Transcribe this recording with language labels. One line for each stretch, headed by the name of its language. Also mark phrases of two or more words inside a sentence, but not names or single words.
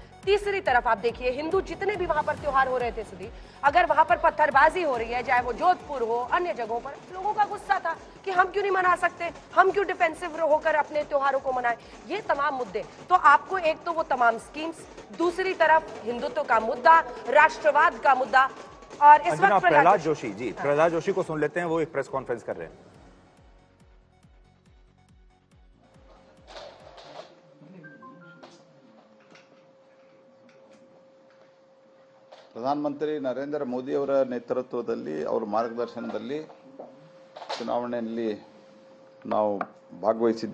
Hindi: तीसरी तरफ आप देखिए हिंदू जितने भी वहां पर त्योहार हो रहे थे सुधी, अगर वहां पर पत्थरबाजी हो रही है, चाहे वो जोधपुर हो, अन्य जगहों पर, लोगों का गुस्सा था कि हम क्यों नहीं मना सकते, हम क्यों डिफेंसिव होकर अपने त्योहारों को मनाएं। ये तमाम मुद्दे, तो आपको एक तो वो तमाम स्कीम्स, दूसरी तरफ हिंदुत्व का मुद्दा, राष्ट्रवाद का मुद्दा, और इस अंजना, वक्त प्रहलाद जोशी जी, प्रहलाद जोशी को सुन लेते हैं, वो एक
English: press conference
Hindi: कर रहे हैं।
Kannada: ಪ್ರಧಾನಮಂತ್ರಿ ನರೇಂದ್ರ ಮೋದಿ ಅವರ ನೇತೃತ್ವದಲ್ಲಿ ಅವರ ಮಾರ್ಗದರ್ಶನದಲ್ಲಿ ಚುನಾವಣೆಯಲ್ಲಿ ನಾವು ಭಾಗವಹಿಸಿದ್ವಿ.